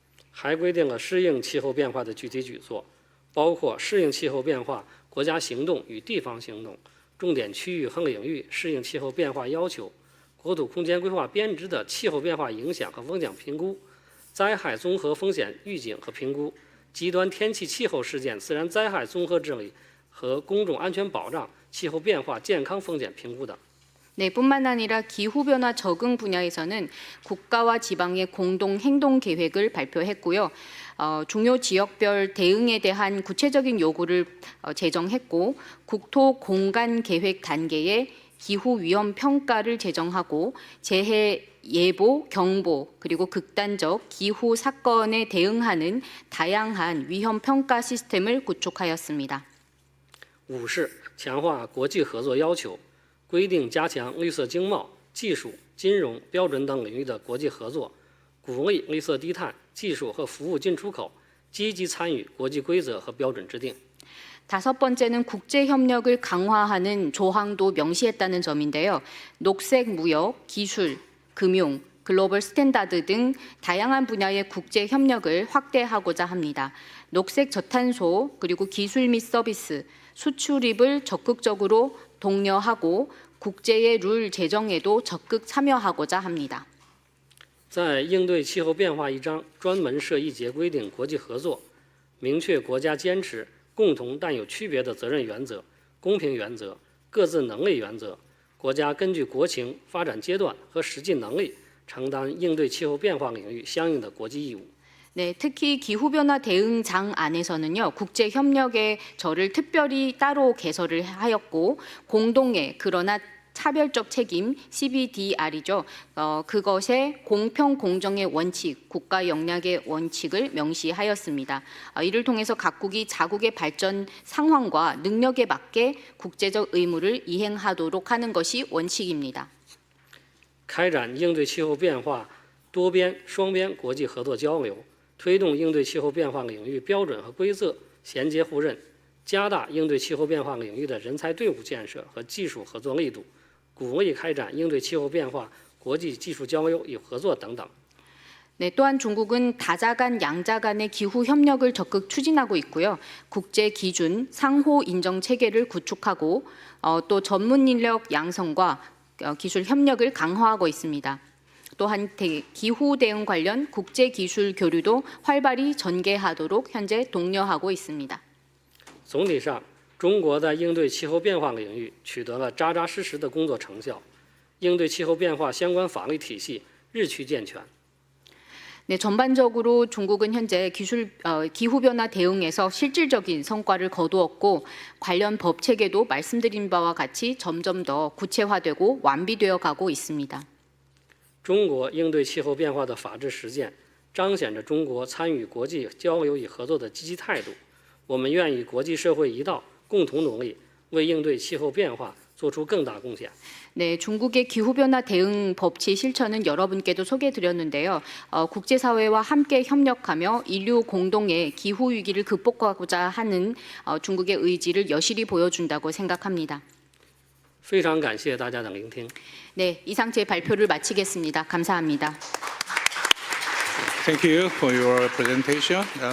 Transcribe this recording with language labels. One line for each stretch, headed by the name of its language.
Chinese: 还规定了适应气候变化的具体举措，包括适应气候变化国家行动与地方行动、重点区域和领域适应气候变化要求。国土空间规划编制的气候变化影响和风险评估、灾害综合风险预警和评估、极端天气气候事件自然灾害综合治理和公众安全保障、气候变化健康风险评估等。
Korean: 네, 뿐만 아니라 기후변화 적응 분야에서는 국가와 지방의 공동 행동 계획을 발표했고요. 중요 지역별 대응에 대한 구체적인 요구를 제정했고 국토 공간 계획 단계에 기후 위험 평가를 제정하고 재해 예보, 경보, 그리고 극단적 기후 사건에 대응하는 다양한 위험 평가 시스템을 구축하였습니다.
Chinese: 五是强化国际合作要求，规定加强绿色经贸、技术、金融、标准等领域的国际合作，鼓励绿色低碳技术和服务进出口积极参与国际规则和标准制定。
Korean: 다섯 번째는 국제 협력을 강화하는 조항도 명시했다는 점인데요. 녹색 무역, 기술, 금융, 글로벌 스탠다드 등 다양한 분야의 국제 협력을 확대하고자 합니다. 녹색 저탄소, 그리고 기술 및 서비스, 수출입을 적극적으로 독려하고 국제의 룰 제정에도 적극 참여하고자 합니다.
Chinese: 在应对气候变化一章专门设一节规定国际合作，明确国家坚持 共同但有区别的责任原则、公平原则、各自能力原则，国家根据国情、发展阶段和实际能力，承担应对气候变化领域相应的国际义务。
Korean: 네, 특히 기후변화 대응장 안에서는요, 국제 협력의 절을 특별히 따로 개설을 하였고 공동의 그러나 차별적 책임 CBDR이죠. 그것의 공평 공정의 원칙, 국가 역량의 원칙을 명시하였습니다. 이를 통해서 각국이 자국의 발전 상황과 능력에 맞게 국제적 의무를 이행하도록 하는 것이 원칙입니다.
Chinese: 开展应对气候变化多边、双边国际合作交流，推动应对气候变化领域标准和规则衔接互认，加大应对气候变化领域的人才队伍建设和技术合作力度。鼓励开展应对气候变化国际技术交流与合作等等。
Korean: 네, 또한 중국은 다자 간, 양자 간의 기후 협력을 적극 추진하고 있고요. 국제 기준, 상호 인정 체계를 구축하고 또 전문 인력 양성과 기술 협력을 강화하고 있습니다. 또한 기후 대응 관련 국제 기술 교류도 활발히 전개하도록 현재 독려하고 있습니다.
Chinese: 总体上， 中国在应对气候变化领域取得了扎扎实实的工作成效，应对气候变化相关法律体系日趋健全。
Korean: 네, 전반적으로 중국은 현재 기후변화 대응에서 실질적인 성과를 거두었고 관련 법 체계도 말씀드린 바와 같이 점점 더 구체화되고 완비되어 가고 있습니다.
Chinese: 中国应对气候变化的法治实践彰显着中国参与国际交流与合作的积极态度。我们愿与国际社会一道，共同努力，为应对气候变化做出更大贡献。
Korean: 네, 중국의 기후변화 대응 법치 실천은 여러분께도 소개해드렸는데요. 국제사회와 함께 협력하며 인류 공동의 기후위기를 극복하고자 하는 중국의 의지를 여실히 보여준다고 생각합니다.
Chinese: 非常感谢大家的聆听。
Korean: 네, 이상 제 발표를 마치겠습니다. 감사합니다.
English: Thank you for your presentation.